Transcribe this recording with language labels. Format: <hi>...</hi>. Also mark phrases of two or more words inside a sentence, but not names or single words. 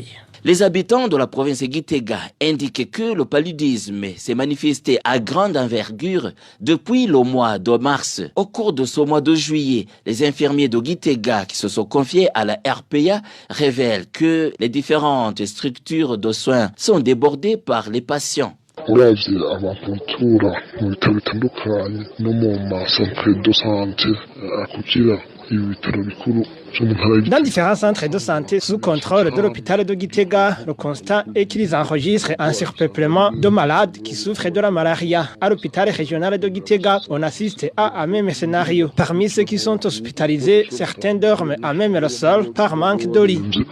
<fr>Les habitants de la province de Gitega indiquent que le paludisme s'est manifesté à grande envergure depuis le mois de mars. Au cours de ce mois de juillet, les infirmiers de Gitega qui se sont confiés à la RPA révèlent que les différentes structures de soins sont débordées par les patients.</fr> <rn>uravye amapuntura mu bitaro bitandukanye no mu masantere</rn> <fr>de santé</fr> <rn>kugira ibitaro bikuru.</rn> <fr>Dans différents centres de santé sous contrôle de l'hôpital de Gitega, le constat est qu'ils enregistrent un surpeuplement de malades qui souffrent de la malaria. À l'hôpital régional de Gitega, on assiste à un même scénario. Parmi ceux qui sont hospitalisés, certains dorment à même le sol par manque de lit.</fr>